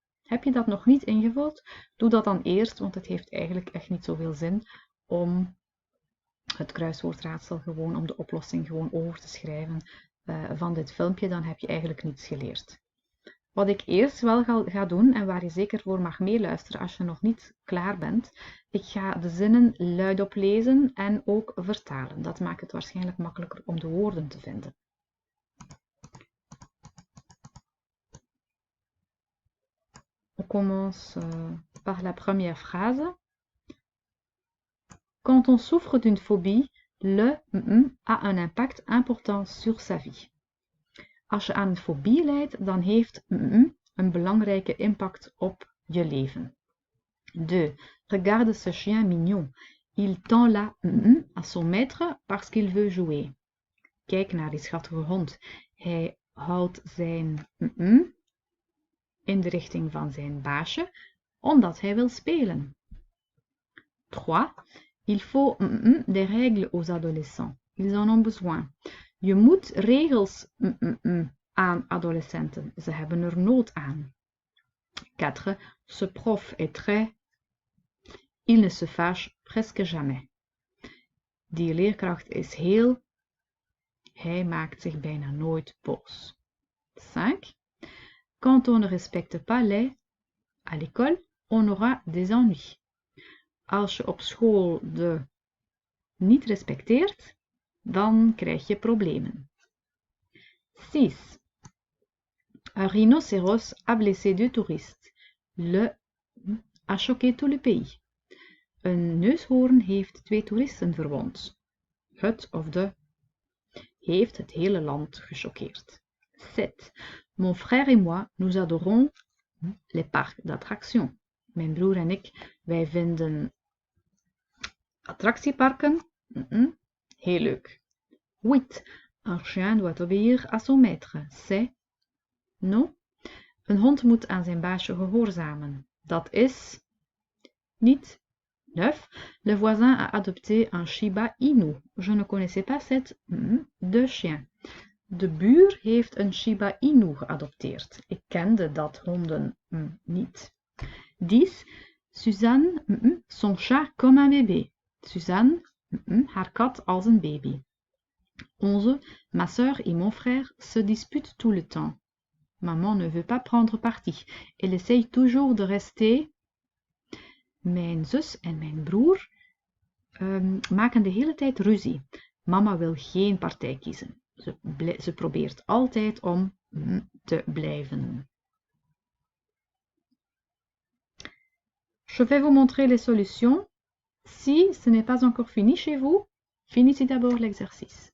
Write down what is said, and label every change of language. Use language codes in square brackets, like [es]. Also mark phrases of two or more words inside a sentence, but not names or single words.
[nl] Heb je dat nog niet ingevuld? Doe dat dan eerst, want het heeft eigenlijk echt niet zoveel zin om het kruiswoordraadsel gewoon, om de oplossing gewoon over te schrijven van dit filmpje. Dan heb je eigenlijk niets geleerd. Wat ik eerst wel ga doen en waar je zeker voor mag meeluisteren als je nog niet klaar bent. Ik ga de zinnen luidop lezen en ook vertalen. Dat maakt het waarschijnlijk makkelijker om de woorden te vinden. [fr] On commence par la première phrase. Quand on souffre d'une phobie, le a un impact important sur sa vie. [nl] Als je aan een fobie lijdt, dan heeft een belangrijke impact op je leven. 2. [fr] Regarde ce chien mignon. Il tend la à son maître parce qu'il veut jouer. [nl] Kijk naar die schattige hond. Hij houdt zijn in de richting van zijn baasje, omdat hij wil spelen. 3. [fr] Il faut des règles aux adolescents. Ils en ont besoin. [nl] Je moet regels aan adolescenten. Ze hebben er nood aan. 4. [fr] Ce prof est très... Il ne se fâche presque jamais. [nl] Die leerkracht is heel... Hij maakt zich bijna nooit boos. 5. [fr] Quand on ne respecte pas les... À l'école, on aura des ennuis. [nl] Als je op school de niet respecteert, dan krijg je problemen. 6. [fr] Un rhinocéros a blessé 2 touristes. Le a choqué tout le pays. [nl] Een neushoorn heeft 2 toeristen verwond. Het of de heeft het hele land gechoqueerd. 7. [fr] Mon frère et moi, nous adorons les parcs d'attractions. [nl] Mijn broer en ik, wij vinden attractieparken heel leuk. 8. [fr] Un chien doit obéir à son maître. C'est non. [nl] Een hond moet aan zijn baasje gehoorzamen. Dat is niet. 9. [fr] Le voisin a adopté un Shiba Inu. Je ne connaissais pas cette de chien. [nl] De buur heeft een Shiba Inu geadopteerd. Ik kende dat honden niet. 10. [fr] Suzanne, son chat comme un bébé. [nl] Suzanne, haar kat als een baby. 11. [fr] Ma sœur et mon frère se disputent tout le temps. Maman ne veut pas prendre parti. Elle essaye toujours de rester. [nl] Mijn zus en mijn broer maken de hele tijd ruzie. Mama wil geen partij kiezen. Ze probeert altijd om te blijven. [fr] Je vais vous montrer les solutions. Si ce n'est pas encore fini chez vous, finissez d'abord l'exercice.